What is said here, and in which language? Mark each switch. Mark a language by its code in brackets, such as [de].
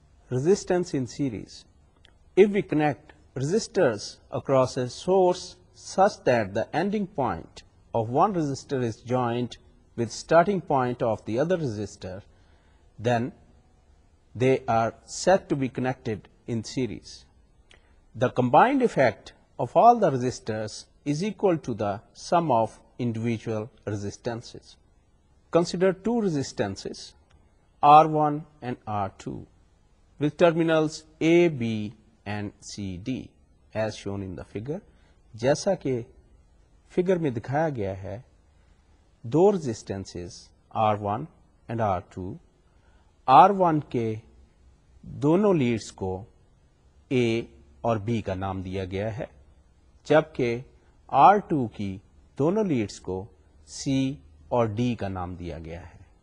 [en] Resistance in series: if we connect resistors across a source such that the ending point of one resistor is joined with starting point of the other resistor, then they are said to be connected in series. The combined effect of all the resistors is equal to the sum of individual resistances. Consider two resistances, R1 and R2, with terminals A, B and C, D as shown in the figure. [ur] جیسا کہ figure میں دکھایا گیا ہے، دو ریزسٹنسز R1 and R2، R1 کے دونوں leads کو A اور B کا نام دیا گیا ہے، جبکہ R2 کی دونوں لیڈز کو C اور D کا نام دیا گیا ہے۔